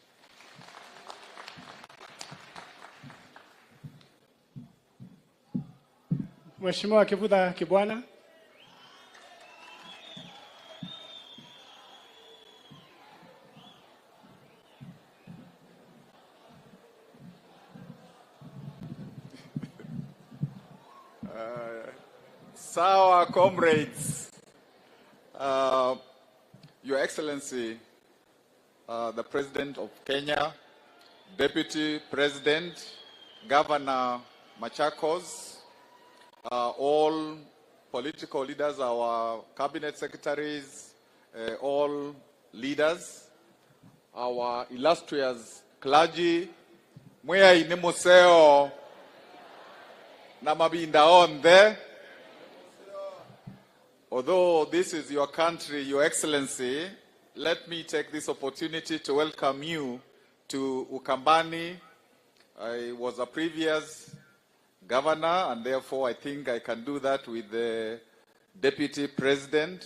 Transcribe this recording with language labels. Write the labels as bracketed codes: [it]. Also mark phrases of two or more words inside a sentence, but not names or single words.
[sw] Mheshimiwa Kivutha Kibwana. Sawa, [en] comrades. Your Excellency, the President of Kenya, Deputy President, Governor Machakos, all political leaders, our cabinet secretaries, all leaders, our illustrious clergy, [kam] mwea inimuseo na mabinda onde. [en] Although this is your country, Your Excellency, let me take this opportunity to welcome you to Ukambani. I was a previous governor, and therefore I think I can do that with the Deputy President.